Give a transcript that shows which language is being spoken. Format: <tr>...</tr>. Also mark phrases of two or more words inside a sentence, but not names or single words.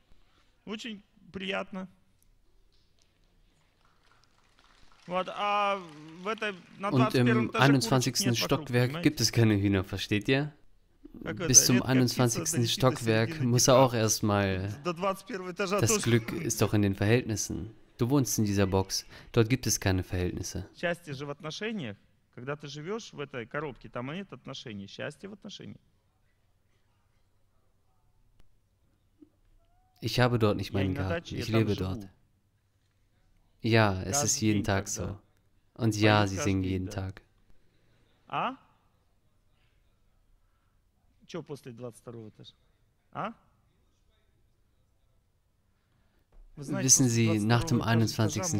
<de>Und im 21. Stockwerk gibt es keine Hühner, versteht ihr? Bis zum 21. Stockwerk muss er auch erstmal... Das Glück ist doch in den Verhältnissen. Du wohnst in dieser Box. Dort gibt es keine Verhältnisse.</de> <ru>Когда ты живешь в этой коробке, там нет отношений, счастье в отношениях.</ru> <de>Ich habe dort nicht meinen Garten, ich lebe dort. Ja, es ist jeden Tag so. Und ja, sie singen jeden Tag. Wissen Sie, nach dem 21.</de>